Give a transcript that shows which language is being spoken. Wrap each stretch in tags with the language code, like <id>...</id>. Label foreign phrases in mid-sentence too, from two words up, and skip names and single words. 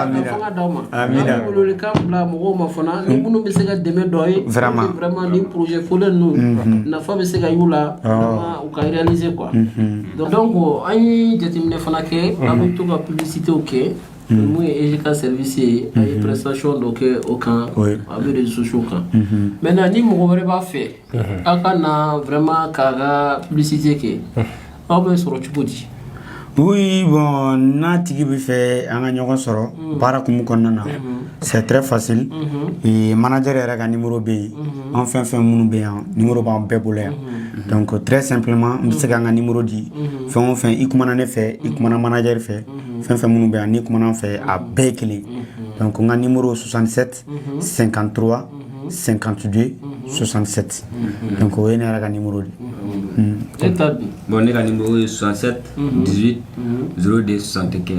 <bm>fanga d'aw ma amina wele kan bila mɔgɔw ma fana ni minnu bɛ se ka dɛmɛ dɔ ye vraiment ni projet fɔlen ninnu nafa bɛ se ka y'u la u ka réaliser quoi donc an ye jateminɛ fana kɛ an bɛ to ka publicitéw kɛ mun ye EJK service ye a ye prestation dɔ kɛ o kan a bɛ</bm> <fr>réseaux sociaux</fr> <bm>kan maintenant ni mɔgɔ wɛrɛ b'a fɛ aw ka na vraiment k'a ka publicité kɛ aw bɛ sɔrɔ cogo di. Oui, bon, n'a tigi bɛ fɛ an ka ɲɔgɔn sɔrɔ baara kumu kɔnɔna na</bm> <fr>c'est très facile</fr> <bm>manager yɛrɛ ka numéro bɛ yen an fɛn fɛn minnu bɛ yan numéro b'an bɛɛ bolo yan donc</bm> <fr>très simplement</fr> <bm>n bɛ se k'an ka numéro di fɛn o fɛn i kumana ne fɛ i kumana manager fɛ fɛn fɛn minnu bɛ yan n'i kumana an fɛ a bɛɛ ye kelen donc n ka numéro 67 53 52 67 donc o ye ne yɛrɛ ka numéro de. Bon, ne ka numéro ye 67 18 02 75.</bm>